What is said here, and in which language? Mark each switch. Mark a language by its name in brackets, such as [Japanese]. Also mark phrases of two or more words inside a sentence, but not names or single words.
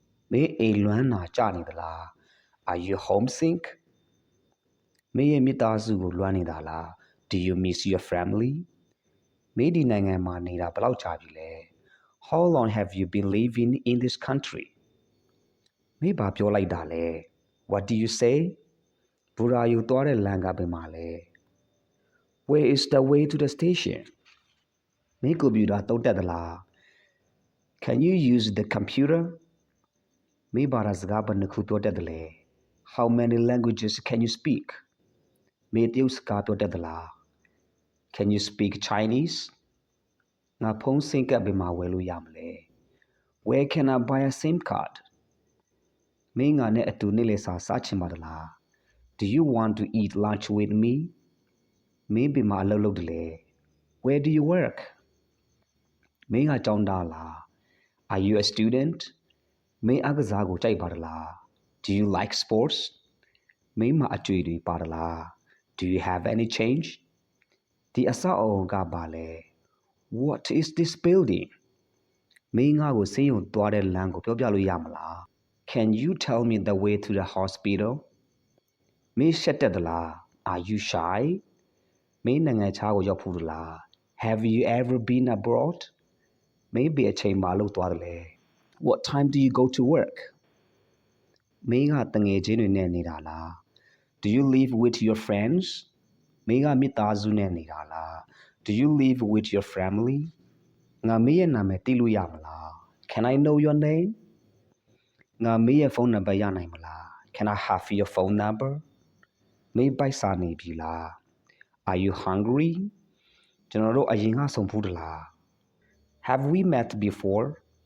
[Burmese] မေအိမ်လွမ်းနာကြနေသလား [English] Are you homesick [Burmese] မေရဲ့မိသားစုကိုလွမ်းနေတာလား [English] Do you miss your family [Burmese] မေဒီနိုင်ငံမှာနေတာဘယ်လောက်ကြာပြီလဲ [English] How long have you been living in this country [Burmese] မေဘာပြောလိုက်တာလဲ [English] What do you say [Burmese] ဘူရာယူသွားတဲ့လမ်းကဘယ်မှာလဲ [English] Where is the way to the station [Burmese] မေကွန်ပျူတာသုံးတတ်သလား [English] Can you use the computer [Burmese] မေဘာသာစကားဘယ်နှခုပြောတတ်တယ်လဲ [English] How many languages can you speak [Burmese] မေတရုတ်စကားပြောတတ်သလား [English] Can you speak Chinese [Burmese] ငါဖုန်းဆင်းကပ်ဘယ်မှာဝယ်လို့ရမလဲ [English] Where can I buy a SIM card [Burmese] မင်းငါနဲ့အတူနေ့လည်စာစားချင်ပါသလား [English] Do you want to eat lunch with me [Burmese] မ င်းဘယ်မှာအလုပ်လုပ်တယ်လဲ [English] Where do you work [Burmese] မင်းကကျောင်းသားလား [English] Are you a student [Burmese] မင်းအားကစားကိုကြိုက်ပါသလား [English] Do you like sports [Burmese] မင်းမှာအကြွေတွေပါသလား [English] Do you have any change [Burmese] ဒီအ ဆောက်အအုံကပါလဲ [English] What is this building [Burmese] မင်းငါကိုဆေးရုံသွားတဲ့လမ်းကိုပြောပြလို့ရမလား [English] Can you tell me the way to the hospital [Burmese] မင်းရှက်တက်သ လား [English] Are you shy [Burmese] မင်းနိုင်ငံခြားကိုရောက်ဖူးသလား [English] Have you ever been abroad [Burmese] မင်းဘယ်အချိန်မှလို့သွားတယ်လဲ [English] What time do you go to work [Burmese] မင်းကတငယ်ချင်းတွေနဲ့နေတာလား [English] Do you live with your friends [Burmese] မင်းကမိသားစုနဲ့နေတာလား [English] Do you live with your family [Burmese] ငါမင်းရဲ့နာမည်သိလို့ရမလား [English] Can I know your name [Burmese] ငါမင်းရဲ့ဖုန်းနံပါတ်ရနိုင်မလား [English] Can I have your phone number [Burmese] မင်းပိုက်စာနေပြီလား [English] Are you hungry [Burmese] ကျွန်တော်တို့အရင်ကဆုံဖူးသလား [English] Have we met before